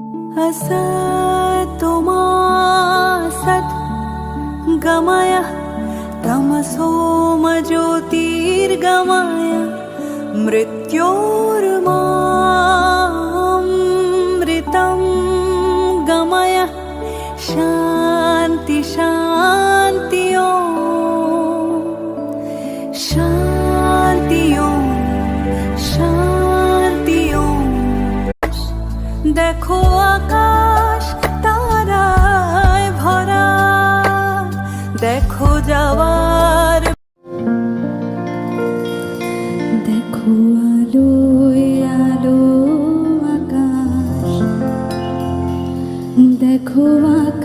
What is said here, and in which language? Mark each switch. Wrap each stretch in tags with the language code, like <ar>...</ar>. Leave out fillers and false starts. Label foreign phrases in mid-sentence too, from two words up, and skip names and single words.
<sa>असतो मा सद्गमय तमसो मा ज्योतिर्गमय मृत्योर्मामृतं गमय शान्ति शान्ति शान्ति शान्ति</sa> <bn>দেখো আকাশ তারায় ভরা দেখো জাবার দেখো আলোয় আলো আকাশ দেখো</bn>